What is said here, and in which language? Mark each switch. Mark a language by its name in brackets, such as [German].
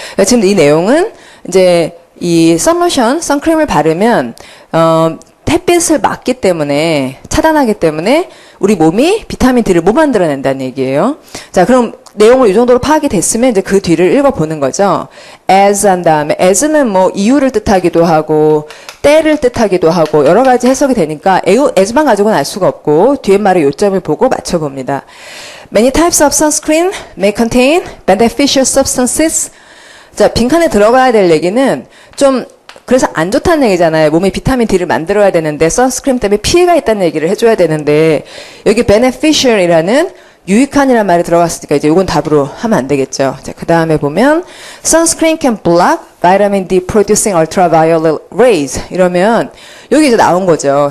[Korean] 지금 이 내용은 이제 이 선로션, 선크림을 바르면 햇빛을 막기 때문에 차단하기 때문에 우리 몸이 비타민 D를 못 만들어낸다는 얘기예요. 자, 그럼 내용을 이 정도로 파악이 됐으면 이제 그 뒤를 읽어보는 거죠. as 한 다음에 as는 뭐 이유를 뜻하기도 하고 때를 뜻하기도 하고 여러 가지 해석이 되니까 as만 가지고는 알 수가 없고 뒤에 말의 요점을 보고 맞춰봅니다. [English] Many types of sunscreen may contain beneficial substances. [Korean] 자, 빈칸에 들어가야 될 얘기는 좀 그래서 안 좋다는 얘기잖아요. 몸에 비타민 D를 만들어야 되는데 선스크림 때문에 피해가 있다는 얘기를 해줘야 되는데 여기 beneficial이라는 유익한이라는 말이 들어갔으니까 이제 이건 답으로 하면 안 되겠죠. 자, 그 다음에 보면 [English] sunscreen can block vitamin D producing ultraviolet rays [Korean] 이러면 여기 이제 나온 거죠.